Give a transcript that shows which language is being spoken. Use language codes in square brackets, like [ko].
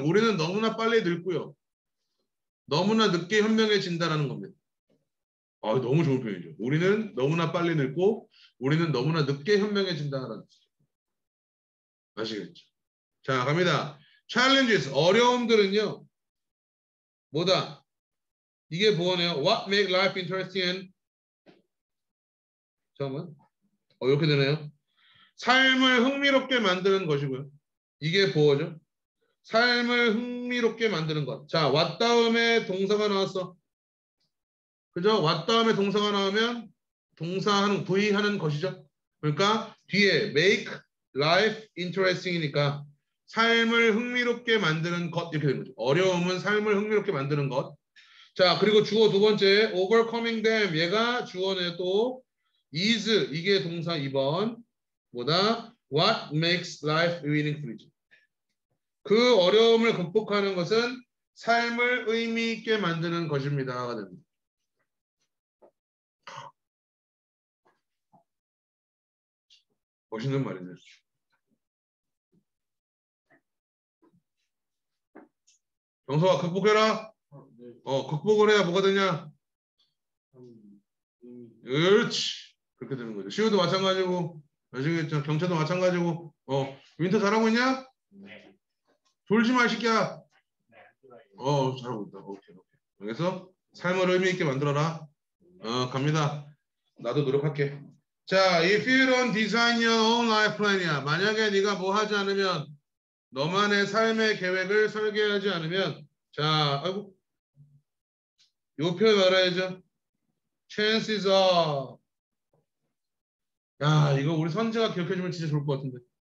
[ko] 우리는 너무나 빨리 늙고요. 너무나 늦게 현명해진다는 겁니다. 아, 너무 좋은 표현이죠. 우리는 너무나 빨리 늙고 우리는 너무나 늦게 현명해진다는 뜻이죠. 아시겠죠? 자, 갑니다. Challenges, 어려움들은요. 뭐다? 이게 뭐네요? [en] What make life interesting and [ko] 잠깐만. 이렇게 되네요. 삶을 흥미롭게 만드는 것이고요. 이게 보어죠. 삶을 흥미롭게 만드는 것. 자, what 다음에 동사가 나왔어. 그죠? what 다음에 동사가 나오면 동사하는 V 하는 것이죠. 그러니까 뒤에 [en] make life interesting [ko] 이니까 삶을 흥미롭게 만드는 것 이렇게 되는 거죠. 어려움은 삶을 흥미롭게 만드는 것. 자, 그리고 주어 두 번째 [en] overcoming them [ko] 얘가 주어네 또 is 이게 동사 2번 뭐다? [en] What makes life meaningful? [ko] 그 어려움을 극복하는 것은 삶을 의미 있게 만드는 것입니다. 멋있는 말이네요. 정서가 극복해라. 극복을 해야 뭐가 되냐? 그렇지. 그렇게 되는 거죠. 시우도 마찬가지고, 아시겠죠? 경찰도 마찬가지고, 윈터 잘하고 있냐? 네. 졸지 마, 새끼야. 잘하고 있다. 오케이. 그래서 삶을 의미 있게 만들어라. 갑니다. 나도 노력할게. [en] 자, if you don't design your own life plan이야. [ko] 만약에 네가 뭐 하지 않으면, 너만의 삶의 계획을 설계하지 않으면, 자, 아이고, 요 표현 알아야죠. [en] chances are. [ko] 야, 이거 우리 선재가 기억해주면 진짜 좋을 것 같은데.